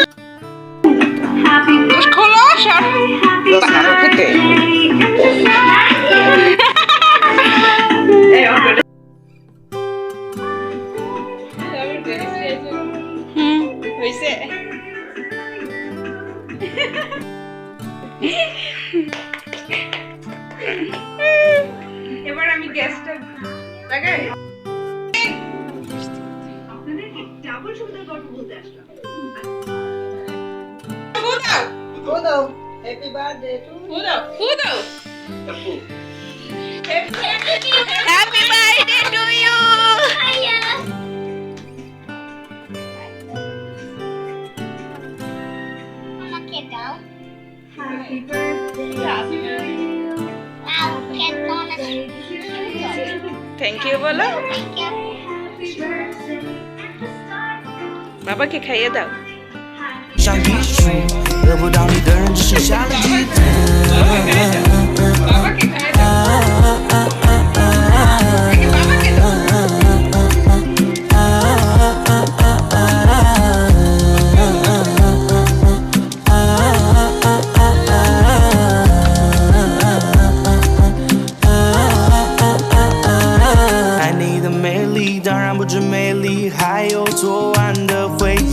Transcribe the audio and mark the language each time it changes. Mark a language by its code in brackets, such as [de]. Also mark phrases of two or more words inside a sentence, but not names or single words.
[bn] খোলো শট। হইছে। এবার আমি গ্যাসটা লাগাই। আপনাদেরকে ডাবল সুবিধার গল্প বলতে আসলাম। [en] Fudo, happy birthday to you. Fudo. Happy birthday to you. [bn] আমাকে দাও। [en] Happy birthday. [bn] Wow, কেক অনেক [en] Thank you [bn] বলো। [en] Thank you. [bn] বাবাকে খাইয়ে দাও। [zh] 上一句，得不到你的人只剩下了一个。 [bn] বাবাকে খাইয়ে দাও। বাবাকে দাও। [zh] 爱你的美丽，当然不止美丽，还有昨晚的回忆。